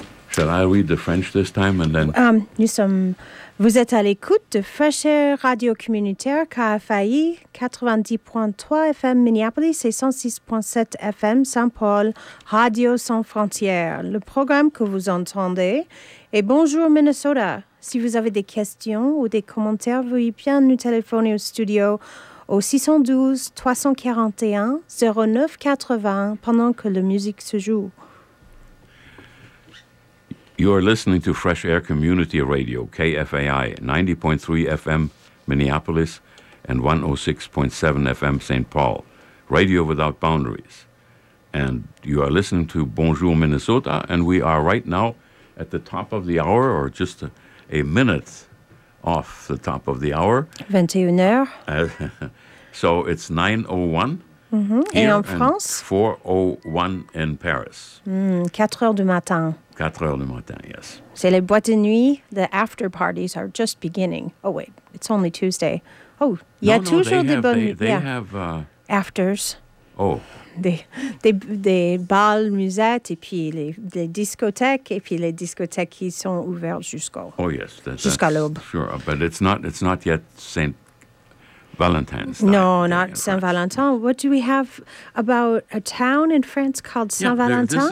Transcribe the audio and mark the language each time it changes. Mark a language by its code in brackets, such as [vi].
[en] Shall I read the French this time and then... [fr] Vous êtes à l'écoute de Fresh Air Radio Communautaire, KFAI 90.3 FM Minneapolis et 106.7 FM Saint-Paul, Radio Sans Frontières. Le programme que vous entendez est Bonjour Minnesota. Si vous avez des questions ou des commentaires, veuillez bien nous téléphoner au studio au 612-341-0980 pendant que la musique se joue. [en] You are listening to Fresh Air Community Radio, KFAI, 90.3 FM, Minneapolis, and 106.7 FM, St. Paul, Radio Without Boundaries. And you are listening to Bonjour Minnesota, and we are right now at the top of the hour, or just a minute off the top of the hour. [fr] 21h. [en] So it's 9:01. [fr] Mm-hmm. Et en France? [en] 4:01 in Paris. [fr] 4 heures du matin. 4 heures du matin, yes. C'est les boîtes de nuit. [en] The after parties are just beginning. Oh, wait. It's only Tuesday. [fr] Oh, il y a toujours des bonnes... [en] They have afters. Oh. [fr] Des balles, musettes, et puis les discothèques, et puis les discothèques qui sont ouvertes jusqu'au... [en] Oh, yes. [fr] Jusqu'à l'aube. [en] Sure, but it's not yet Saint Valentine's Day. No, not Saint-Valentin. What do we have about a town in France called Saint-Valentin?